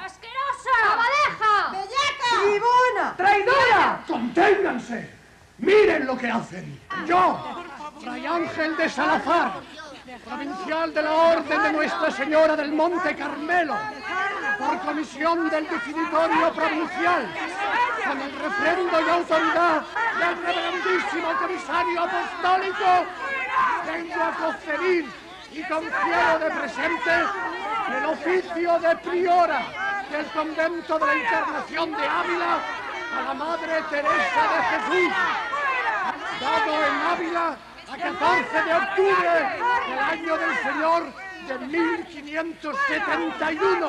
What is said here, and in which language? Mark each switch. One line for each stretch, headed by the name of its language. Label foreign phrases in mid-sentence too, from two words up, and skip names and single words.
Spanish: ¡Asquerosa! ¡Abaleja! ¡Bellaca! ¡Bribona! ¡Traidora! ¡Conténganse! ¡Miren lo que hacen! Yo, Fray Ángel de Salazar, provincial de la Orden de Nuestra Señora del Monte Carmelo, por comisión del definitorio provincial, con el refrendo y autoridad del reverendísimo comisario apostólico, vengo a conferir y confiero de presente el oficio de priora del convento de la Encarnación de Ávila a la Madre Teresa de Jesús, dado en Ávila a 14 de octubre del año del Señor de 1571.